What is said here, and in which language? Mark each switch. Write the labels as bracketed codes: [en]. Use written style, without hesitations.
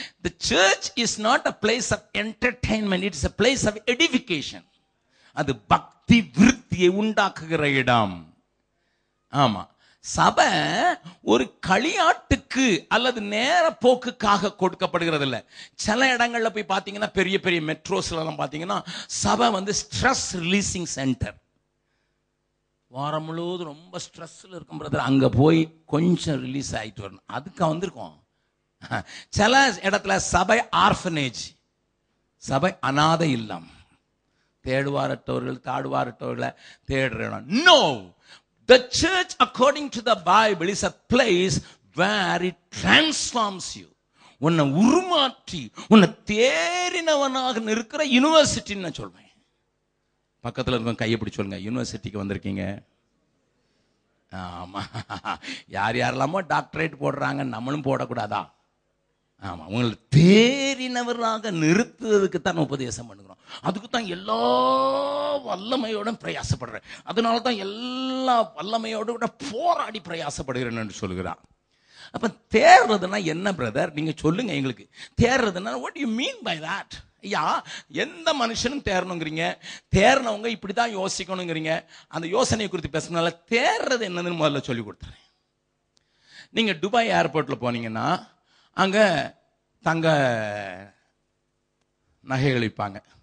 [en] The church is not a place of entertainment, it is a place of edification. [ta] அது பக்தி விருத்தியை உண்டாக்குகிற இடம். ஆமா, சபை ஒரு களியாட்டுக்கு அல்லது நேர போக்குக்காக கொடுக்கப்படுகிறது இல்லை. சில இடங்கள்ல போய் பார்த்தீங்கன்னா, பெரிய பெரிய மெட்ரோஸ்ல எல்லாம் பார்த்தீங்கன்னா, சபை [en] Stress releasing centre. [ta] வாரம் முழுவதும் ரொம்ப ஸ்ட்ரெஸ்ல இருக்கும் பிரதர், அங்க போய் கொஞ்சம் ரிலீஸ் ஆயிட்டு வரணும், அதுக்கு வந்திருக்கோம். சில இடத்துல சபை ஆர்ஃபனேஜ், சபை அநாதை இல்லம். தேடுவாரற்றவர்கள் தாடுவாரற்றவர்களை தேடுற இடம். [en] No, the church according to the Bible is a place where it transforms you. [ta] உன்னை உருமாற்றி உன்னை தேறினவனாக இருக்கிற யூனிவர்சிட்டின்னு நான் சொல்வேன். பக்கத்தில் இருக்க கையை பிடிச்சு சொல்லுங்க, யூனிவர்சிட்டிக்கு வந்திருக்கீங்க. ஆமா, யாரெல்லாமோ டாக்டரேட் போடுறாங்க, நம்மளும் போடக்கூடாதா? ஆமா, உங்களை தேறினவராக நிறுத்துவதற்கு தான் உபதேசம் பண்ணுகிறோம். அதுக்கு தான் எல்லா வல்லமையோட பிரயாசப்படுறேன். அதனால தான் எல்லா வல்லமையோட போராடி பிரயாசப்படுகிறேன் என்று சொல்கிறான். அப்ப தேர்றதுன்னா என்ன பிரதர்? நீங்க சொல்லுங்க எங்களுக்கு. [en] தேர்றதுன்னா what do you mean by that? [ta] ஐயா, எந்த மனுஷனும் தேரணுங்கிறீங்க, தேர்னவங்க இப்படிதான் யோசிக்கணுங்கிறீங்க. அந்த யோசனை குறித்து பேசுறதுனால தேர்றது என்னதுன்னு முதல்ல சொல்லி கொடுத்துறேன். நீங்க துபாய் ஏர்போர்ட்ல போனீங்கன்னா, அங்க தங்க நகைகள் விற்பாங்க.